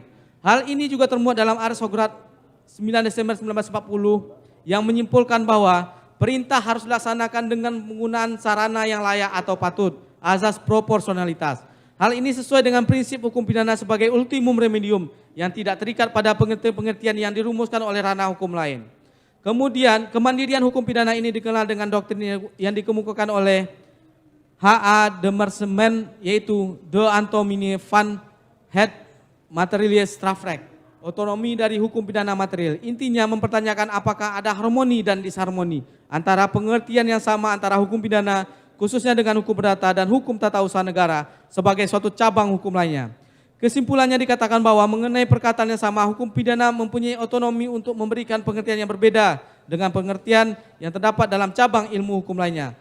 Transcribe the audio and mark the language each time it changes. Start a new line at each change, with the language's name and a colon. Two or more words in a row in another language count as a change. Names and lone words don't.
Indonesian: Hal ini juga termuat dalam Ars Hograt 9 Desember 1940 yang menyimpulkan bahwa perintah harus dilaksanakan dengan penggunaan sarana yang layak atau patut, azas proporsionalitas. Hal ini sesuai dengan prinsip hukum pidana sebagai
Latin: ultimum remedium
Indonesian: yang tidak terikat pada pengertian-pengertian yang dirumuskan oleh ranah hukum lain. Kemudian, kemandirian hukum pidana ini dikenal dengan doktrin yang dikemukakan oleh H.A. de Mersement, yaitu De Antomini van het Materiële Strafrecht, otonomi dari hukum pidana material. Intinya mempertanyakan apakah ada harmoni dan disharmoni antara pengertian yang sama antara hukum pidana khususnya dengan hukum perdata dan hukum tata usaha negara sebagai suatu cabang hukum lainnya. Kesimpulannya dikatakan bahwa mengenai perkataan yang sama, hukum pidana mempunyai otonomi untuk memberikan pengertian yang berbeda dengan pengertian yang terdapat dalam cabang ilmu hukum lainnya.